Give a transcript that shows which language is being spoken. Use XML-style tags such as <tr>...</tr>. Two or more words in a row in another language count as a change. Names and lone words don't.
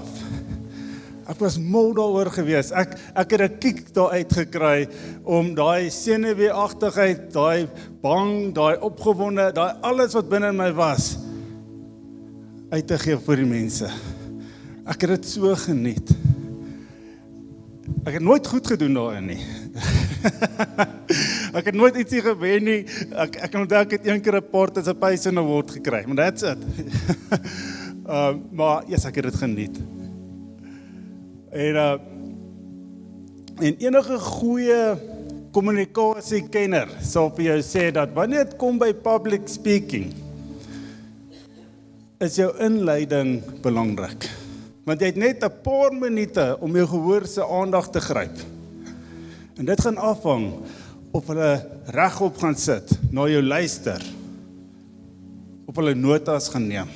<af>Ek was mal daaroor gewees. Ek het 'n kiek daar uitgekry om daai senuweeagtigheid, daai bang, daai opgewonde, daai alles wat binne in my was, uit te gee vir die mense. Ek het dit so geniet. Ek het nooit goed gedoen daarin nie. Ek het nooit ietsie gewen nie. Ek kan onthou ek het een keer 'n</af> <en>participation award</en> <af>gekry, maar</af> <en>that's it.</en> <af>Maar yes, ek het dit geniet. En enige goeie kommunikasiekenner sal vir jou sê dat wanneer dit kom by</af> <en>public speaking,</en> <af>is jou inleiding belangrik. Want jy het net 'n paar minute om jou gehoor se aandag te gryp. En dit gaan afhang of hulle regop gaan sit, na jou luister, of hulle notas gaan neem.</af>